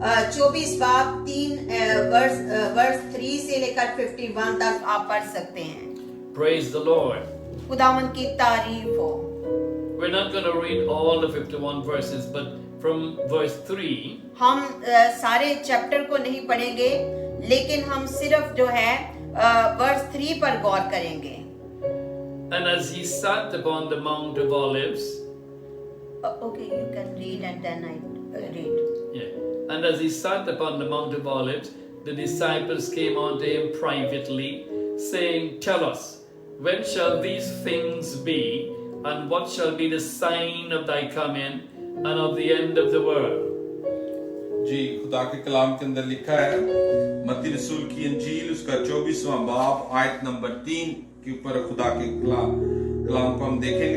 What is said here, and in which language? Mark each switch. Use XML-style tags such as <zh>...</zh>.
<hi>24 बाब 3 वर्स 3 से लेकर 51 तक आप पढ़ सकते हैं।</hi> <en>Praise the Lord.</en> <hi>खुदावन की तारीफ हो।</hi> <en>We're not going to read all the 51 verses, but from verse 3,</en> <hi>हम सारे चैप्टर को नहीं पढ़ेंगे, लेकिन हम सिर्फ जो है वर्स 3 पर गौर करेंगे।</hi> <en>and as he sat upon the Mount of Olives, Okay, you can read and then I read. yeah, and as he sat upon the Mount of Olives, the disciples came unto him privately, saying, Tell us, when shall these things be, and what shall be the sign of thy coming and of the end of the world?</en> <hi>जी, खुदा के कलाम के अंदर लिखा है, मत्ती रसूल की अंजील उसका 24वां बाब आयत नंबर 3 के ऊपर खुदा के कलाम को हम देखेंगे।</hi>